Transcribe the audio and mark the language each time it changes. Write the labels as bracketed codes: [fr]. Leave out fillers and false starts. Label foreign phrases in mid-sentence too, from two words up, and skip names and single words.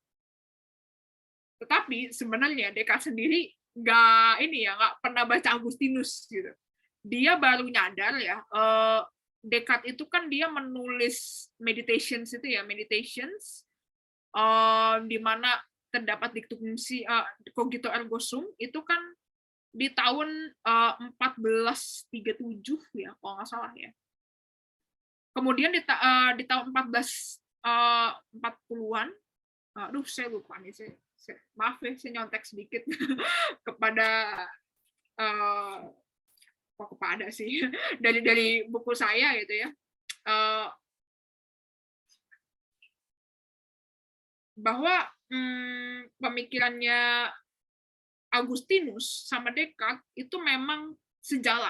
[id] Tetapi sebenarnya Descartes sendiri nggak pernah baca Agustinus gitu. Dia baru nyadar ya, Descartes itu kan dia menulis meditations itu ya, di mana terdapat diktum si [la] cogito ergo sum, [id] itu kan di tahun 1437 ya, kalau nggak salah ya. Kemudian di tahun 1440-an, aduh saya lupa nih, maaf ya, saya nyontek sedikit kepada kok kepada sih dari buku saya gitu ya, bahwa pemikirannya Agustinus sama Descartes itu memang sejalan.